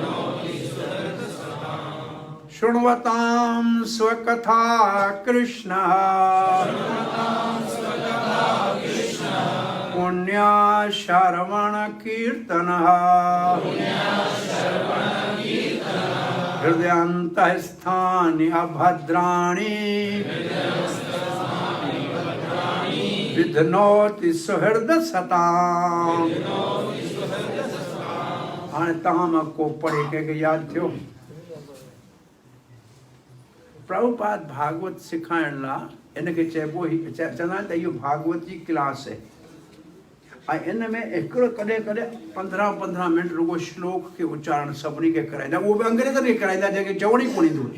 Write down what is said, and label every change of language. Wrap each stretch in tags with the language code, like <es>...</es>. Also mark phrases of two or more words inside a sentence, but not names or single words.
<sa>शृण्वतां स्वकथा कृष्णः पुण्य श्रवण कीर्तनः हृदयन्तस्थानि अभद्राणि विधनोति सुहृद सताम्।</sa> <sd>हाणे तव्हां मां को पढ़े कंहिंखे यादि थियो? प्रभुपाद भागवत सिखाइण लाइ इनखे चइबो चवंदा आहिनि त इहो भागवत जी क्लास आहे। ऐं इन में हिकिड़ो कॾहिं कॾहिं 15-15 मिंट रुगो श्लोक खे उच्चारण सभिनी खे कराईंदा, उहो बि अंग्रेज़नि खे कराईंदा जंहिंखे चवण ई कोन ईंदो।</sd>